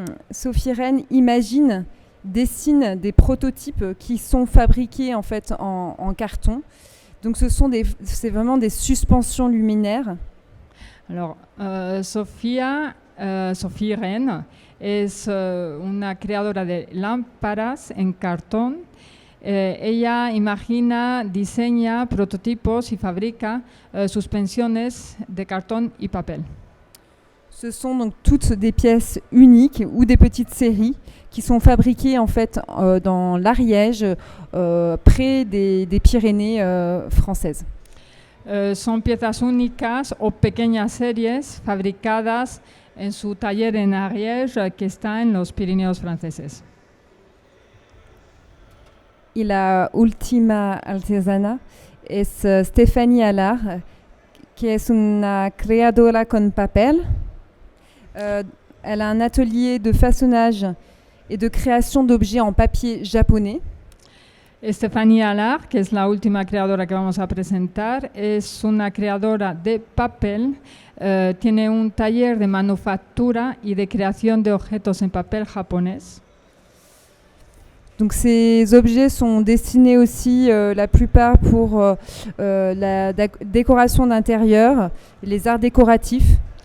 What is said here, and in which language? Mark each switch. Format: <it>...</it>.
<fr>Sophie Ren imagine, dessine des prototypes qui sont fabriqués en fait en carton. Donc c'est vraiment des suspensions luminaires.</fr> <es>Alors, Sophie Ren es una creadora de lámparas en cartón. Ella imagina, diseña prototipos y fabrica suspensiones de cartón y papel.</es> <fr>Ce sont donc toutes des pièces uniques ou des petites séries qui sont fabriquées en fait dans l'Ariège, près des Pyrénées françaises.</fr> <es>Son piezas únicas o pequeñas series fabricadas en su taller en Ariège que está en los Pirineos franceses. Y la última artesana es Stéphanie Allard, que es una creadora con papel.</es> <fr>Elle a un atelier de façonnage et de création d'objets en papier japonais.</fr> <es>Stéphanie Allard, que es la última creadora que vamos a presentar, es una creadora de papel. Tiene un taller de manufactura y de creación de objetos en papel japonés.</es> <fr>Donc ces objets sont destinés aussi la plupart pour la décoration d'intérieur, les arts décoratifs.</fr>